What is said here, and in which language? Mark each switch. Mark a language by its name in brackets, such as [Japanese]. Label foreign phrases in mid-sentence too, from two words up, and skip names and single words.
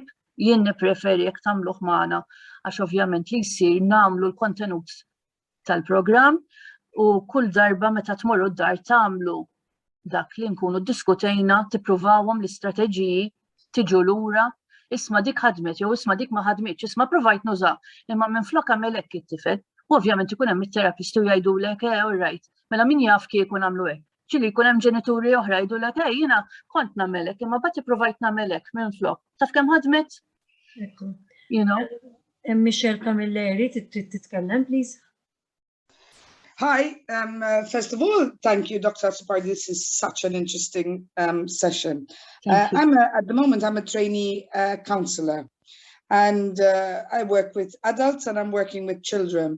[Maltese] Jien nippreferi jekk tagħmluh magħna għax ovvjament li jsir nagħmlu l-kontenut tal-programm u kull darba meta tmorru d-dar tagħmlu dak li nkunu ddiskutejna, tippruvawhom l-istrateġiji, tiġu lura, isma' dik ħadmet jew isma' dik ma ħadmitx, isma' provajt nuża, imma minflok għamel hekk it-tifel, u ovvjament ikun hemm it-terapisti jgħidulek [English] all right, [Maltese] mela min jaf kieku nagħmlu hekk. Ġieli jkun hemm ġenituri oħra jgħidulek jiena kont nagħmel hekk, imma bagħad ipprovajt nagħmel hekk minflok. Taf kemm ħadmet? [English] You know. [Maltese] Michelle Camilleri, trid titkellem, please. [English] Hi, first of all, thank you, Dr. Azzopardi. This is such an interesting session. At the moment, I'm a trainee counselor, and I work with adults and I'm working with children.